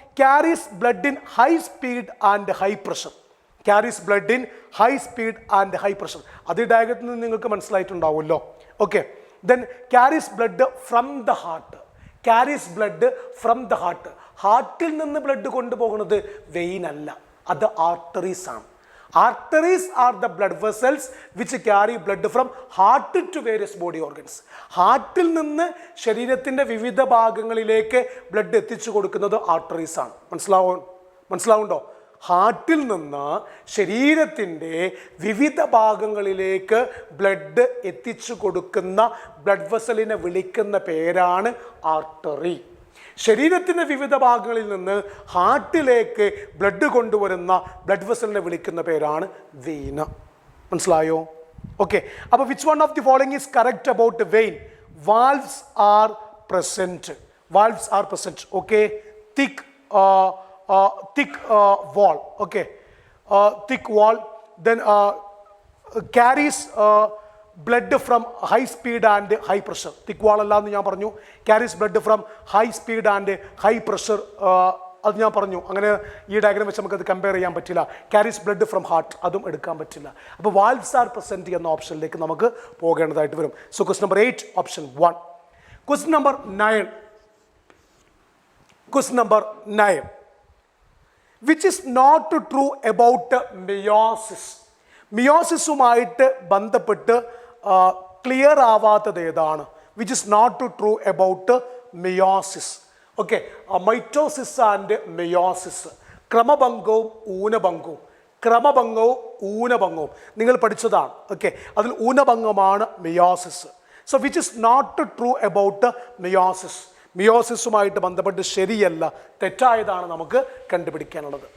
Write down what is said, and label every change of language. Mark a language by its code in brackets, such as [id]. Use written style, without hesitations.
[en] Carries blood in high speed and high pressure. Carries blood in high speed and high pressure. [ml] അത് ഈ ഡയഗ്രത്തിൽ നിന്ന് നിങ്ങൾക്ക് മനസ്സിലായിട്ടുണ്ടാവുമല്ലോ. [en] Okay, then carries blood from the heart. Carries blood from the heart. [ml] ഹാർട്ടിൽ നിന്ന് blood കൊണ്ടുപോകുന്നത് vein അല്ല, അത് arteries ആണ്. [en] Arteries are the blood vessels which carry blood from heart to various body organs. [ml] ഹാർട്ടിൽ നിന്ന് ശരീരത്തിൻ്റെ വിവിധ ഭാഗങ്ങളിലേക്ക് ബ്ലഡ് എത്തിച്ചു കൊടുക്കുന്നത് ആർട്ടറീസ് ആണ്. മനസ്സിലാവുണ്ടോ? ഹാർട്ടിൽ നിന്ന് ശരീരത്തിൻ്റെ വിവിധ ഭാഗങ്ങളിലേക്ക് ബ്ലഡ് എത്തിച്ചു കൊടുക്കുന്ന ബ്ലഡ് വെസലിനെ വിളിക്കുന്ന പേരാണ് ആർട്ടറി. ശരീരത്തിൻ്റെ വിവിധ ഭാഗങ്ങളിൽ നിന്ന് ഹാർട്ടിലേക്ക് ബ്ലഡ് കൊണ്ടുവരുന്ന ബ്ലഡ് വെസലിനെ വിളിക്കുന്ന പേരാണ് വെയിൻ. മനസ്സിലായോ? [en] okay, [ml] അപ്പോൾ [en] Which one of the following is correct about vein? Valves are present. Valves are present. Okay, thick wall. Okay, thick wall. Then carries blood from high speed and high pressure. Thick wall [ml] അല്ലാന്ന് ഞാൻ പറഞ്ഞു. [en] Carries blood from high speed and high pressure. [ml] അത് ഞാൻ പറഞ്ഞു. അങ്ങനെ ഈ diagram വെച്ച് നമുക്കത് കമ്പയർ ചെയ്യാൻ പറ്റില്ല. [en] carries blood from heart, [ml] അതും എടുക്കാൻ പറ്റില്ല. അപ്പോൾ [en] valves are present [ml] എന്ന ഓപ്ഷനിലേക്ക് നമുക്ക് പോകേണ്ടതായിട്ട് വരും. [en] So question number 8 option 1. Question number 9. Question number 9. Which is not true about meiosis? [ml] മിയോസിസുമായിട്ട് ബന്ധപ്പെട്ട് ക്ലിയർ ആവാത്തത് ഏതാണ്? [en] Which is not true about meiosis. Okay, mitosis and meiosis, [ml] ക്രമഭംഗവും ഊനഭംഗവും. ക്രമഭംഗവും ഊനഭംഗവും നിങ്ങൾ പഠിച്ചതാണ്. ഓക്കെ, അതിൽ ഊനഭംഗമാണ് മെയോസിസ്. [en] So which is not true about meiosis. [ml] മിയോസിസുമായിട്ട് ബന്ധപ്പെട്ട് ശരിയല്ല, തെറ്റായതാണ് നമുക്ക് കണ്ടുപിടിക്കാനുള്ളത്.